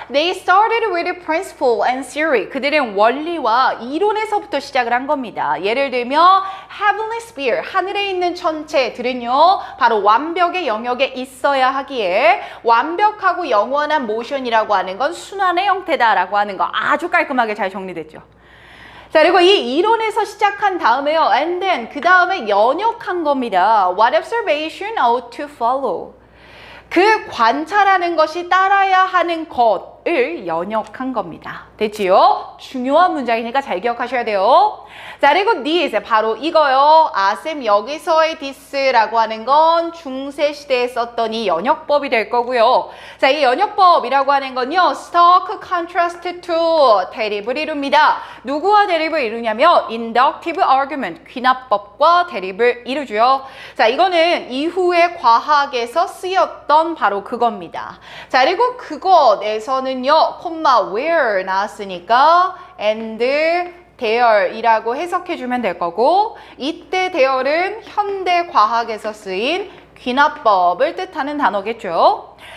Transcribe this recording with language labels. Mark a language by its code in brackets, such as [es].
[en] They started with a principle and theory. [ko] 그들은 원리와 이론에서부터 시작을 한 겁니다. 예를 들면 [en] heavenly sphere, [ko] 하늘에 있는 천체들은요, 바로 완벽의 영역에 있어야 하기에 완벽하고 영원한 모션이라고 하는 건 순환의 형태다라고 하는 거 아주 깔끔하게 잘 정리됐죠. 자, 그리고 이 이론에서 시작한 다음에요. [en] And then [ko] 그 다음에 연역한 겁니다. [en] What observation ought to follow. [ko] 그 관찰하는 것이 따라야 하는 것을 연역한 겁니다. 됐지요? 중요한 문장이니까 잘 기억하셔야 돼요. 자, 그리고 this, 바로 이거요. 아쌤 여기서의 this라고 하는 건 중세시대에 썼던 이 연역법이 될 거고요. 자, 이 연역법이라고 하는 건요. [en] stock contrast to, [ko] 대립을 이룹니다. 누구와 대립을 이루냐면 inductive argument, 귀납법과 대립을 이루죠. 자, 이거는 이후에 과학에서 쓰였던 바로 그겁니다. 자, 그리고 그것에서는요, 콤마 where 나왔으니까 [en] and there [ko] 이라고 해석해 주면 될 거고, 이때 there은 현대 과학에서 쓰인 귀납법을 뜻하는 단어겠죠.